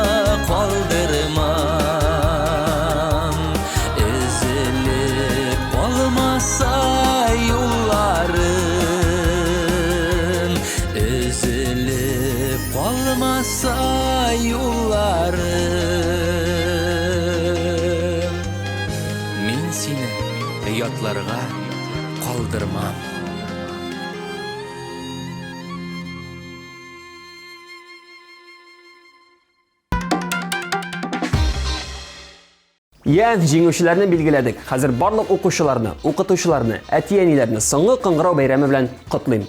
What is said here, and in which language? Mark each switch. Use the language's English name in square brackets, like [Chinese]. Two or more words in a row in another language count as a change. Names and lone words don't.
[Tatar] kaldırmam Üzülüp kalmasa yollarım Üzülüp kalmasa yollarım Min seni yatlarga kaldırmam Жеңүчеләрне билгеләдек. Хәзер барлык укучыларны, укытучыларны, әти-әниләрне соңгы кыңгырау бәйрәме белән котлыйм.